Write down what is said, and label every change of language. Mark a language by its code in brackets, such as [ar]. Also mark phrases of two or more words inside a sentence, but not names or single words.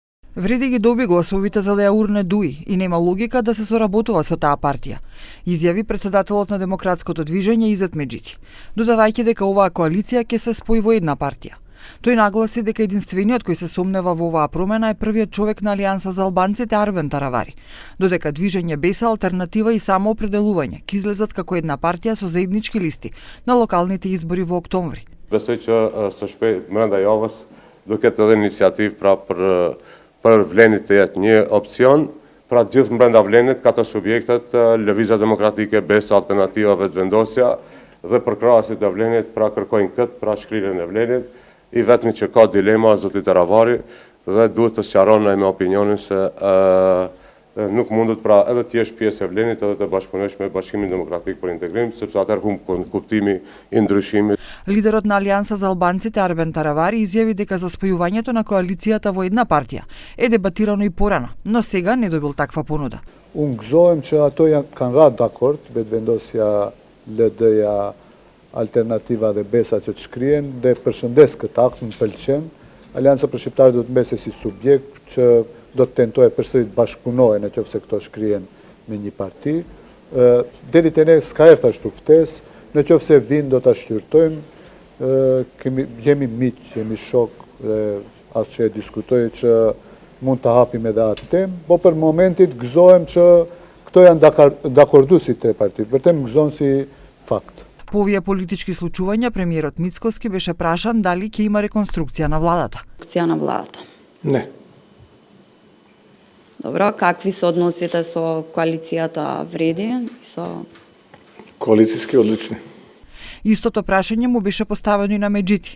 [mk] Вреди ги доби гласовите за да ја урне Дуи и нема логика да се соработува со таа партија, изјави председателот на Демократското движење Изет Меджити, додавајќи дека оваа коалиција ќе се спои во една партија. Тој нагласи дека единствениот кој се сомнева во оваа промена е првиот човек на Алијанса за албанците Арбен Таравари, додека движење Беса, алтернатива и самоопределување ќе излезат како една партија со заеднички листи на локалните избори во октомври. [sq] Besoj që së shpejt brenda javës do ketë edhe iniciativë pra për Vlenit të jetë një opcion, pra gjithë brenda Vlenit katër subjektet, Lëvizja Demokratike, Besa, Alternativa, Vetëvendosja dhe përkrahasit e Vlenit pra kërkojnë këtë, pra shkrirjen e Vlenit, i vetmi që ka dilema zoti Taravari dhe duhet të sqaron me opinionin se nuk mundet pra edhe të jesh pjesë e Vlenit edhe të bashkëpunosh me Bashkimin Demokratik për Integrim, sepse atëherë humb kuptimi i ndryshimit. [mk] Лидерот на Алијанса за албанците Арбен Таравари изјави дека за спојувањето на коалицијата во една партија е дебатирано и порано, но сега не добил таква понуда. [sq] Unë gëzohem që ato kanë rarë dakord, Vetëvendosja, LD-ja, Alternativa dhe Besa që të shkrien, dhe përshëndes këtë akt, më pëlqen. Alianca për Shqiptarët do të mbese si subjekt që do të tentojë përsëri të bashkëpunojë nëse këto shkrien me një parti. Deri te ne s'ka erdhur ashtu ftesë, nëse vinë do ta shqyrtojmë. Jemi miq, jemi shok dhe asgjë e diskutoj që mund të hapim edhe atë temë, po për momentit gëzohem që këto janë dakorduar tre partitë. Vërtet më gëzon si fakt. [mk] По овие политички случувања, премиерот Мицкоски беше прашан дали ќе има реконструкција на владата. Реконструкција на владата? Не. Добро, какви се односите со коалицијата Вреди и со... Коалицијски одлични. Истото прашање му беше поставено и на Меджити.